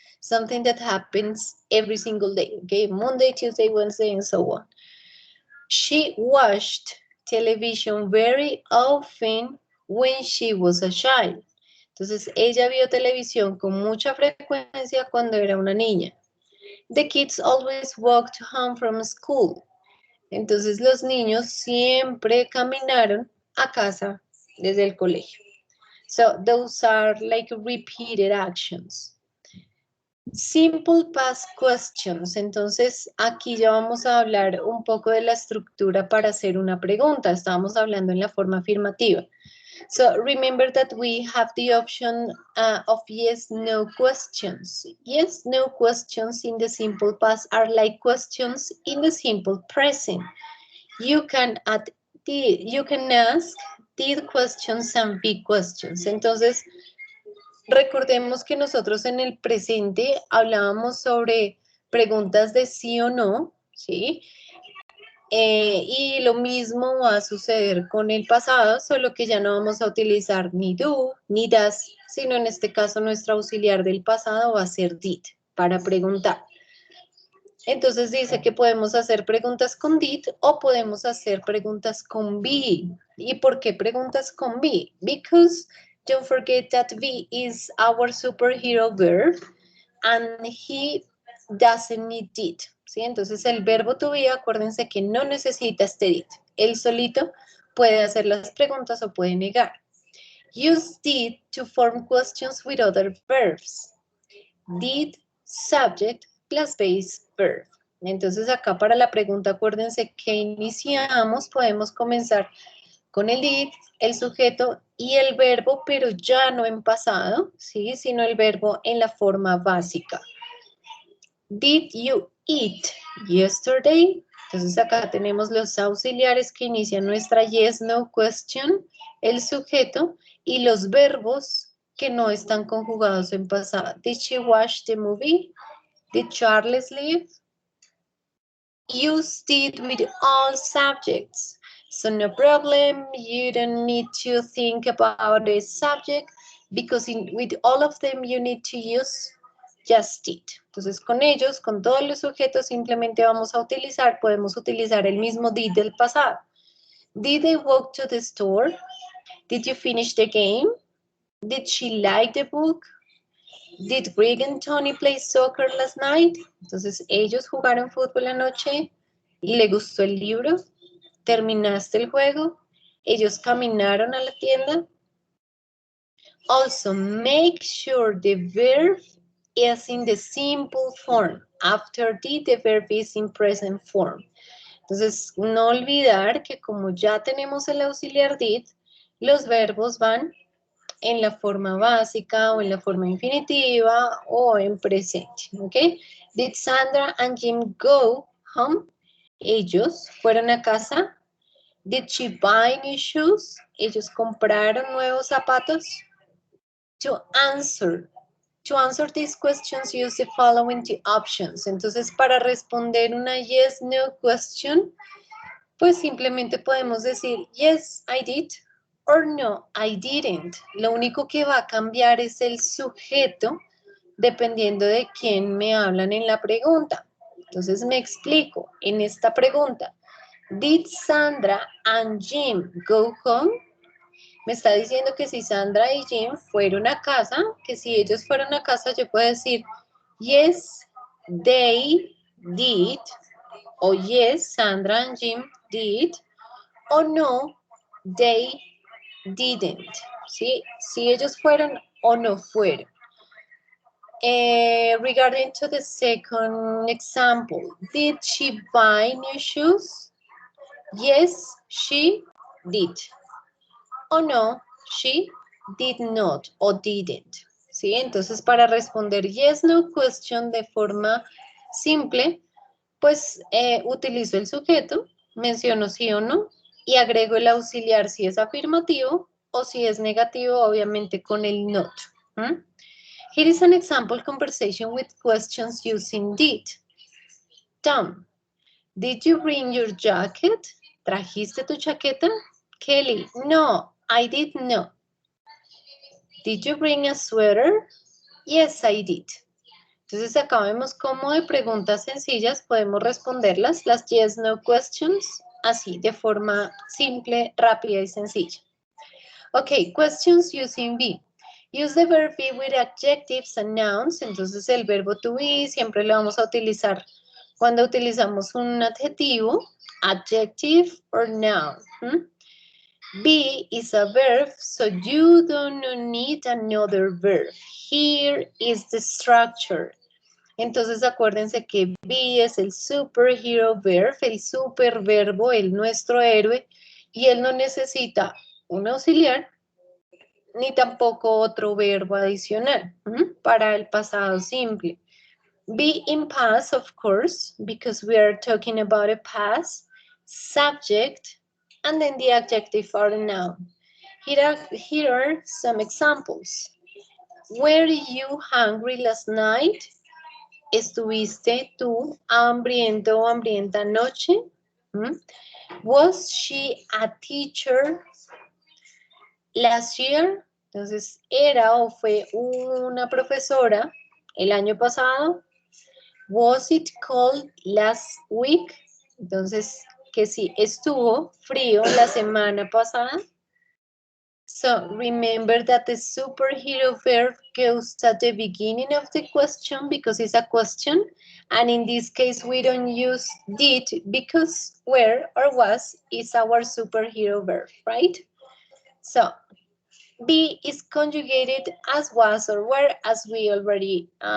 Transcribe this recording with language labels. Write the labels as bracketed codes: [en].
[en] Something that happens every single day, okay? Monday, Tuesday, Wednesday, and so on. She watched television very often when she was a child. [es] Entonces, ella vio televisión con mucha frecuencia cuando era una niña. [en] The kids always walked home from school. [es] Entonces, los niños siempre caminaron a casa desde el colegio. [en] So, those are like repeated actions. Simple past questions. [es] Entonces, aquí ya vamos a hablar un poco de la estructura para hacer una pregunta. Estábamos hablando en la forma afirmativa. [en] So, remember that we have the option of yes, no questions. Yes, no questions in the simple past are like questions in the simple present. You can ask did questions and be questions. [es] Entonces, recordemos que nosotros en el presente hablábamos sobre preguntas de sí o no, ¿sí? Y lo mismo va a suceder con el pasado, solo que ya no vamos a utilizar ni do, ni does, sino en este caso nuestro auxiliar del pasado va a ser did, para preguntar. Entonces dice que podemos hacer preguntas con did o podemos hacer preguntas con be. ¿Y por qué preguntas con be? [en] Because don't forget that be is our superhero verb and he doesn't need did. [es] ¿Sí? Entonces el verbo to be, acuérdense que no necesita este did. Él solito puede hacer las preguntas o puede negar. [en] Use did to form questions with other verbs. Did subject plus base verb. [es] Entonces acá para la pregunta, acuérdense que iniciamos, podemos comenzar con el did, el sujeto y el verbo, pero ya no en pasado, ¿sí? Sino el verbo en la forma básica. [en] Did you eat yesterday? [es] Entonces acá tenemos los auxiliares que inician nuestra yes, no question, el sujeto y los verbos que no están conjugados en pasado. [en] Did she watch the movie? Did Charles leave? Use did with all subjects. So no problem, you don't need to think about the subject because with all of them you need to use just did. [es] Entonces con ellos, con todos los sujetos simplemente vamos a utilizar, podemos utilizar el mismo did del pasado. [en] Did they walk to the store? Did you finish the game? Did she like the book? Did Greg and Tony play soccer last night? [es] Entonces, ellos jugaron fútbol anoche. ¿Le gustó el libro? ¿Terminaste el juego? ¿Ellos caminaron a la tienda? [en] Also, make sure the verb is in the simple form. After did, the verb is in present form. [es] Entonces, no olvidar que como ya tenemos el auxiliar did, los verbos van en la forma básica o en la forma infinitiva o en presente, ¿ok? [en] Did Sandra and Jim go home? [es] Ellos fueron a casa. [en] Did she buy new shoes? [es] Ellos compraron nuevos zapatos. [en] To answer these questions, use the following two options. [es] Entonces, para responder una yes, no question, pues simplemente podemos decir, [en] yes, I did, or no, I didn't. [es] Lo único que va a cambiar es el sujeto dependiendo de quién me hablan en la pregunta. Entonces me explico. En esta pregunta, [en] ¿did Sandra and Jim go home? [es] Me está diciendo que si Sandra y Jim fueron a casa, que si ellos fueron a casa, yo puedo decir, [en] yes, they did, [es] o [en] yes, Sandra and Jim did, [es] o [en] no, they didn't, [es] ¿sí? Si ellos fueron o no fueron. [en] Regarding to the second example, did she buy new shoes? Yes, she did. [es] O no, [en] she did not o didn't. [es] ¿Sí? Entonces, para responder yes, no question de forma simple, pues utilizo el sujeto, menciono sí o no, y agrego el auxiliar si es afirmativo o si es negativo, obviamente con el not. [en] Here is an example conversation with questions using did. Tom, did you bring your jacket? [es] ¿Trajiste tu chaqueta? [en] Kelly, no, I did not. Did you bring a sweater? Yes, I did. [es] Entonces acá vemos cómo de preguntas sencillas podemos responderlas, las yes, no questions, así, de forma simple, rápida y sencilla. [en] Ok, questions using be. Use the verb be with adjectives and nouns. [es] Entonces el verbo to be siempre lo vamos a utilizar cuando utilizamos un adjetivo, [en] adjective or noun. Be is a verb, so you don't need another verb. Here is the structure. [es] Entonces acuérdense que be es el [en] superhero verb, [es] el superverbo, el nuestro héroe, y él no necesita un auxiliar ni tampoco otro verbo adicional para el pasado simple. [en] Be in past, of course, because we are talking about a past, subject, and then the adjective or the noun. Here are some examples. Were you hungry last night? [es] ¿Estuviste tú hambriento o hambrienta anoche? [en] Was she a teacher last year? [es] Entonces, ¿era o fue una profesora el año pasado? [en] Was it cold last week? [es] Entonces, que sí, estuvo frío la semana pasada. [en] So, remember that the superhero verb goes at the beginning of the question because it's a question. And in this case, we don't use did because were or was is our superhero verb, right? So, be is conjugated as was or were, as we already